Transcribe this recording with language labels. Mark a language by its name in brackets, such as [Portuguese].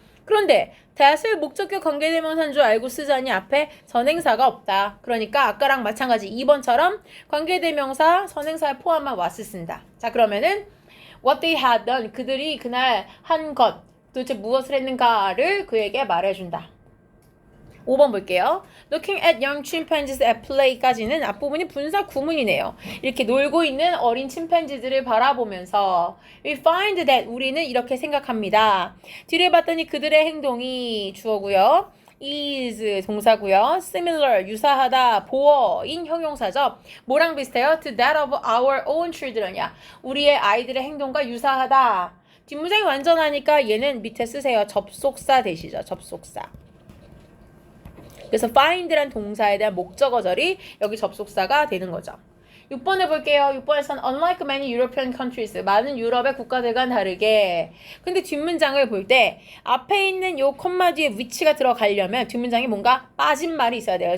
[Korean] 그런데 that을 목적격 관계대명사인 줄 알고 쓰자니 앞에 선행사가 없다. 그러니까 아까랑 마찬가지 2번처럼 관계대명사 선행사에 포함한 what을 쓴다. 자, 그러면은 [English] what they had done [Korean] 그들이 그날 한 것 도대체 무엇을 했는가를 그에게 말해준다. 5번 볼게요. [English] Looking at young chimpanzees at play [Korean] 까지는 앞부분이 분사 구문이네요. 이렇게 놀고 있는 어린 침팬지들을 바라보면서 [English] We find that [Korean] 우리는 이렇게 생각합니다. 뒤를 봤더니 그들의 행동이 주어고요. is 동사고요. similar 유사하다 보어인 형용사죠. 뭐랑 비슷해요? [English] To that of our own children [Korean] 이야. 우리의 아이들의 행동과 유사하다. 뒷문장이 완전하니까 얘는 밑에 쓰세요. 접속사 되시죠. 접속사. 그래서 find란 동사에 대한 목적어절이 여기 접속사가 되는 거죠. 6번에 볼게요. 6번에서는 [English] unlike many European countries [Korean] 많은 유럽의 국가들과는 다르게 근데 뒷문장을 볼 때 앞에 있는 요 콤마 뒤에 위치가 들어가려면 뒷문장에 뭔가 빠진 말이 있어야 돼요.